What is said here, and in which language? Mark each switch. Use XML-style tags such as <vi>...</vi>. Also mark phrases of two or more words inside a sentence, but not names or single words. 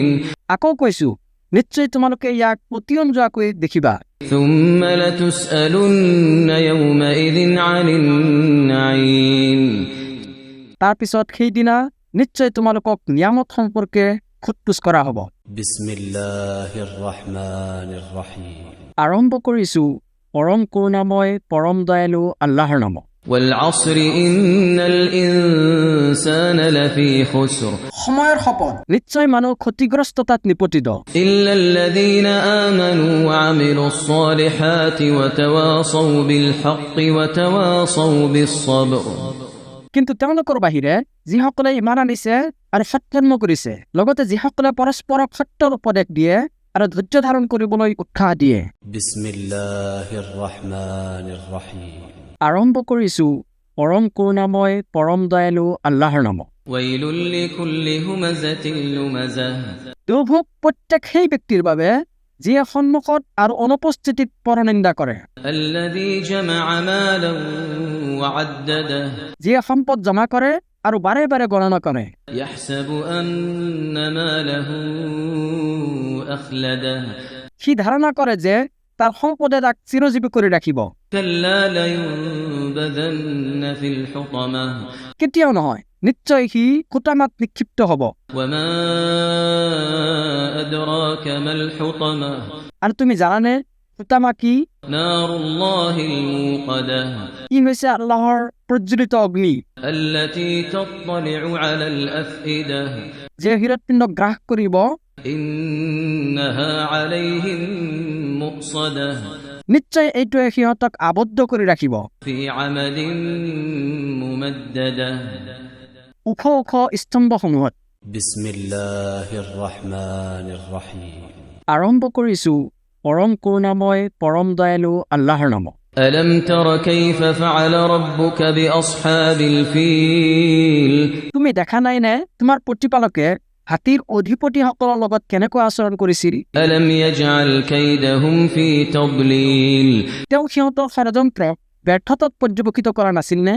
<as>আকৌ কৈছো নিশ্চয় তোমালোকে ইয়াক পতিয়ন যোৱাকৈ দেখিবা</as> <ar>ثم لتسألن يومئذ عن النعيم</ar> <as>তাৰ পিছত সেইদিনা নিশ্চয় তোমালোকক নিয়ামত সম্পৰ্কে খুটপুচ কৰা হ'ব</as> <ar>بسم الله الرحمن الرحيم</ar> <as>আৰম্ভ কৰিছো পৰম কৰুণাময় পৰম দয়ালু আল্লাহৰ নামত</as> <ar>والعصر إن الإنسان لفي خسر</ar> <as>সময়ৰ শপত নিশ্চয় মানুহ ক্ষতিগ্ৰস্ততাত নিপতিত</as> <ar>إلا الذين آمنوا وعملوا الصالحات وتواصوا بالحق وتواصوا بالصبر</ar> <as>কিন্তু তেওঁলোকৰ বাহিৰে যিসকলে ইমান আনিছে আৰু সৎকৰ্ম কৰিছে লগতে যিসকলে পৰস্পৰক সত্যৰ উপদেশ দিয়ে আৰু ধৈৰ্য ধাৰণ কৰিবলৈ উৎসাহ দিয়ে</as> <ar>بسم الله الرحمن الرحيم</ar> <as>আৰম্ভ কৰিছো পৰম কৰুণাময় পৰম দয়ালু আল্লাহৰ নামত</as> <ar>ويل لكل همزة لمزة</ar> <as>দুৰ্ভোগ প্ৰত্যেক সেই ব্যক্তিৰ বাবে যিয়ে সন্মুখত আৰু অনুপস্থিতিত পৰনিন্দা কৰে</as> <ar>الذي جمع مالا وعدده</ar> <as>যিয়ে সম্পদ জমা কৰে আৰু বাৰে বাৰে গণনা কৰে</as> <ar>يحسب أن ماله أخلده</ar> <as>সি ধাৰণা কৰে যে তাৰ সম্পদে তাক চিৰজীৱী কৰি ৰাখিব</as> <ar>كلا لينبذن في الحطمة</ar> <as>কেতিয়াও নহয় নিশ্চয় সি খুটামাত নিক্ষিপ্ত হ'ব</as> <ar>وما أدراك ما الحطمة</ar> <as>আৰু তুমি জানানে খুটামা কি</as> <ar>نار الله الموقدة</ar> <as>ই হৈছে আল্লাহৰ প্ৰজ্বলিত অগ্নি</as> <ar>التي تطلع على الأفئدة</ar> <as>যে হৃদপিণ্ড গ্ৰাস কৰিব</as> <ar>إنها عليهم مؤصدة</ar> <as>নিশ্চয় এইটোৱে সিহঁতক আবদ্ধ কৰি ৰাখিব</as> <ar>في عمد ممددة</ar> <as>ওখ ওখ স্তম্ভসমূহত</as> <ar>بسم الله الرحمن الرحيم</ar> <as>আৰম্ভ কৰিছো পৰম কৰুণাময় পৰম দয়ালু আল্লাহৰ নামত</as> <ar>ألم تر كيف فعل ربك بأصحاب الفيل</ar> <as>তুমি দেখা নাই নে তোমাৰ প্ৰতিপালকে হাতীৰ অধিপতিসকলৰ লগত কেনেকৈ আচৰণ কৰিছিল</as> <ar>ألم يجعل كيدهم في تضليل</ar> <as>তেওঁ সিহঁতৰ ষড়যন্ত্ৰ ব্যৰ্থতাত পৰ্যবেক্ষিত কৰা নাছিল নে?</as>